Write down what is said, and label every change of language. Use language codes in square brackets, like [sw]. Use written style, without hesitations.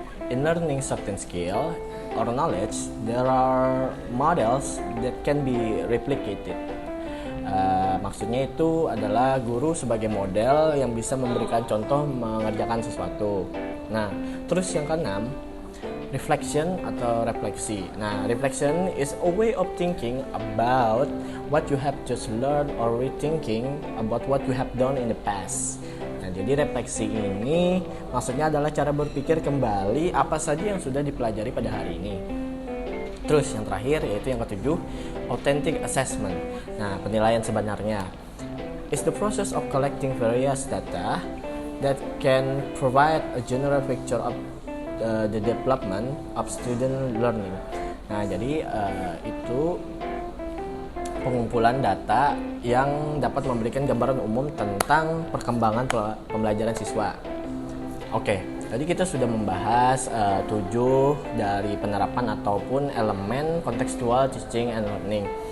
[en] In learning certain skill or knowledge, there are models that can be replicated. [id] Maksudnya itu adalah guru sebagai model yang bisa memberikan contoh mengerjakan sesuatu. Nah, terus yang keenam, reflection atau refleksi. [en] Nah, reflection is a way of thinking about what you have just learned or rethinking about what you have done in the past. [id] Nah, jadi refleksi ini maksudnya adalah cara berpikir kembali apa saja yang sudah dipelajari pada hari ini. Terus yang terakhir yaitu yang ketujuh, authentic assessment. Nah, penilaian sebenarnya [en] is the process of collecting various data that can provide a general picture of the development of student learning. [id] Nah, jadi itu pengumpulan data yang dapat memberikan gambaran umum tentang perkembangan pembelajaran siswa. Oke, tadi kita sudah membahas 7 dari penerapan ataupun elemen contextual teaching and learning.